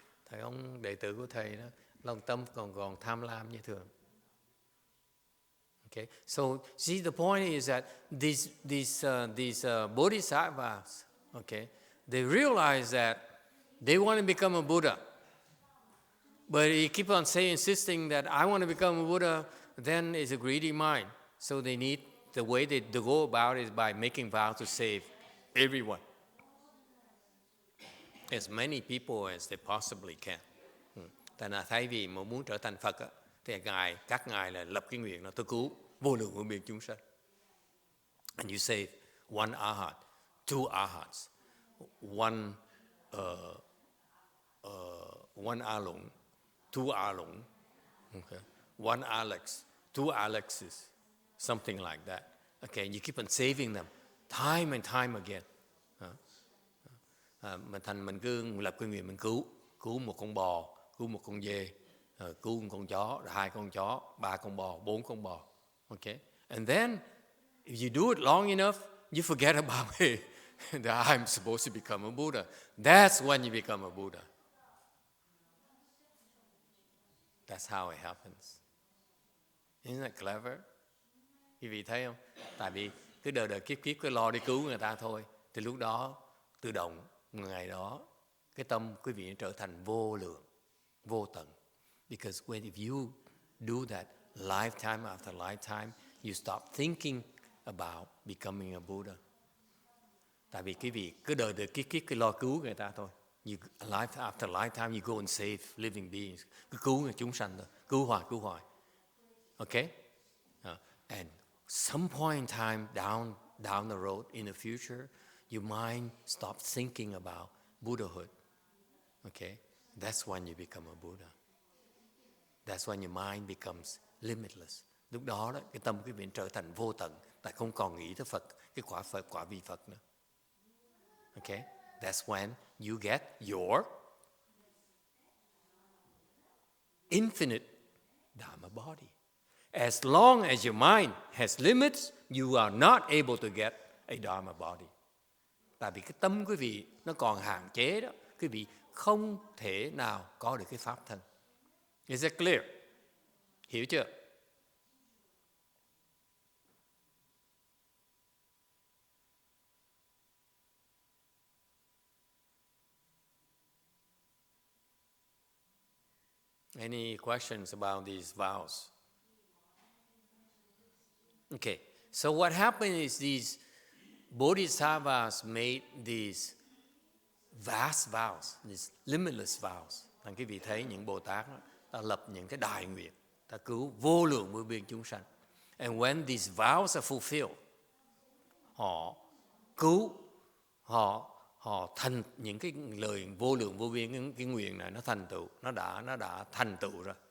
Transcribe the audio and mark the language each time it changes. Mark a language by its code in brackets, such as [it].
[vi] Thầy ông đệ tử của thầy đó, lòng tâm còn tham lam như thường. [en] Okay. So see, the point is that these bodhisattvas, okay, they realize that they want to become a Buddha. But he keep on insisting that I want to become a Buddha, then it's a greedy mind. So they need, the way they go about it is by making vows to save everyone. As many people as they possibly can. [vi] Tại là thay vì mà muốn trở thành Phật á, thì các ngài là lập cái nguyện là tôi cứu vô lượng vô biên chúng sanh. [en] And you save one arhat, two arhats, one alung, two alung, okay, one Alex, two Alexes, something like that. Okay, you keep on saving them time and time again. [vi] Mình cứ lập cái nguyện mình cứu một con bò, cứu một con dê, cứu một con chó, 2 con chó, 3 con bò, 4 con bò. [en] Okay, and then if you do it long enough, you forget about it. That I'm supposed to become a Buddha. That's when you become a Buddha. That's how it happens. Isn't that clever? [vi] Quý vị thấy không? Tại vì cứ đời kiếp cứ lo đi cứu người ta thôi. Thì lúc đó tự động ngày đó cái tâm quý vị trở thành vô lượng, vô tận. [en] Because if you do that lifetime after lifetime, you stop thinking about becoming a Buddha. [vi] Tại vì quý vị cứ đời kiếp cứ lo cứu người ta thôi. [en] Life after lifetime, you go and save living beings. [vi] Cứ cứu người chúng sanh thôi. Cứu hoài. Okay? [en] And some point in time down the road in the future, your mind stops thinking about Buddhahood. Okay? That's when you become a Buddha. That's when your mind becomes limitless. [vi] Lúc đó cái tâm quý vị trở thành vô tận, tại không còn nghĩ tới Phật, cái quả Phật, quả vị Phật nữa. [en] Okay? That's when you get your infinite Dharma body. As long as your mind has limits, you are not able to get a Dharma body. [vi] Tại vì cái tâm quý vị nó còn hạn chế đó, quý vị không thể nào có được cái pháp thân. [en] Is it clear? [vi] Hiểu chưa? [en] Any questions about these vows? Okay, so what happened is these Bodhisattvas made these vast vows, these limitless vows. [vi] Thành quý vị thấy những Bồ Tát đó, ta lập những cái đại nguyện, ta cứu vô lượng vô biên chúng sanh. [en] And when these vows are fulfilled, [vi] họ cứu, họ thành những cái lời vô lượng vô biên, cái nguyện này nó thành tựu, nó đã thành tựu rồi.